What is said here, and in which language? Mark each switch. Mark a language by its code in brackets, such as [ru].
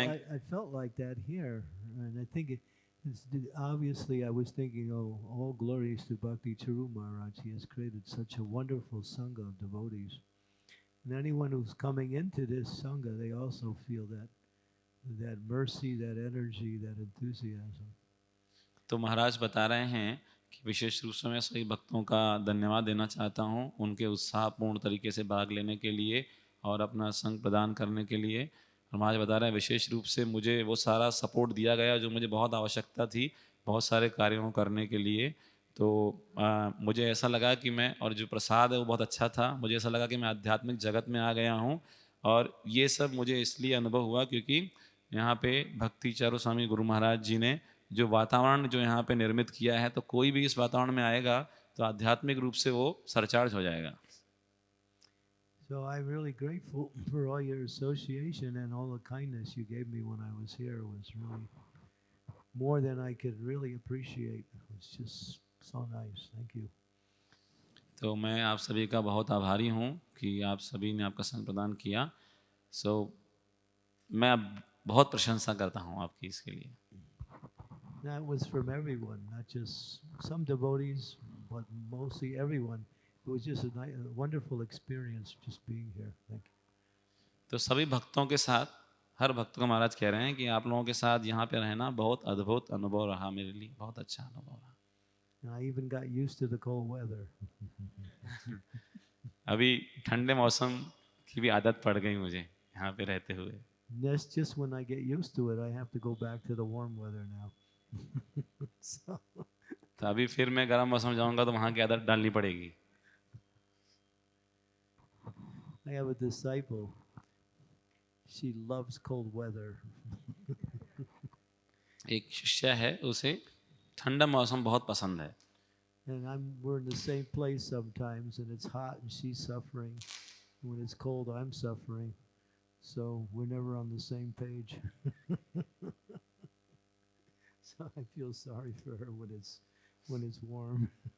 [en] I felt like that here, and I think obviously I was thinking, oh, all glories to Bhakti Charu Maharaj. He has created such a wonderful sangha of devotees. And anyone who's coming into this sangha, they also feel that mercy, that energy, that enthusiasm. [hi] तो महाराज बता रहे हैं कि विशेष रूप से मैं सभी भक्तों का धन्यवाद देना चाहता हूँ उनके उत्साहपूर्ण तरीके से भाग लेने के लिए और अपना संग प्रदान करने के लिए। और महाराज बता रहे हैं विशेष रूप से मुझे वो सारा सपोर्ट दिया गया जो मुझे बहुत आवश्यकता थी बहुत सारे कार्यों करने के लिए। तो मुझे ऐसा लगा कि मैं, और जो प्रसाद है वो बहुत अच्छा था, मुझे ऐसा लगा कि मैं आध्यात्मिक जगत में आ गया हूँ। और ये सब मुझे इसलिए अनुभव हुआ क्योंकि यहाँ पे भक्ति चारू स्वामी गुरु महाराज जी ने जो वातावरण जो यहाँ पे निर्मित किया है, तो कोई भी इस वातावरण में आएगा तो आध्यात्मिक रूप से वो सरचार्ज हो जाएगा। [en] So I'm really grateful for all your association and all the kindness you gave me when I was here. It was really more than I could really appreciate. It was just so nice. Thank you. [hi] तो मैं आप सभी का बहुत आभारी हूँ कि आप सभी ने आपका संग प्रदान किया। मैं अब बहुत प्रशंसा करता हूँ आपकी इसके लिए। [en] That was from everyone, not just some devotees, but mostly everyone. It was just a wonderful experience just being here. Thank you. [hi] तो सभी भक्तों के साथ, हर भक्त को महाराज कह रहे हैं कि आप लोगों के साथ यहाँ पे रहना बहुत अद्भुत अनुभव रहा मेरे लिए, बहुत अच्छा अनुभव रहा। [en] And I even got used to the cold weather. [hi] अभी ठंडे मौसम की भी आदत पड़ गई मुझे यहाँ पे रहते हुए। [en] That's just when I get used to it, I have to go back to the warm weather now. So. [hi] तो अभी फिर मैं गर्म मौसम जाऊंगा तो वहाँ की आदत डालनी पड़ेगी। [en] I have a disciple. She loves cold weather. [hi] एक शिष्य है, उसे ठंडा मौसम बहुत पसंद है। [en] And we're in the same place sometimes, and it's hot and she's suffering. When it's cold, I'm suffering. So we're never on the same page. So I feel sorry for her when it's warm.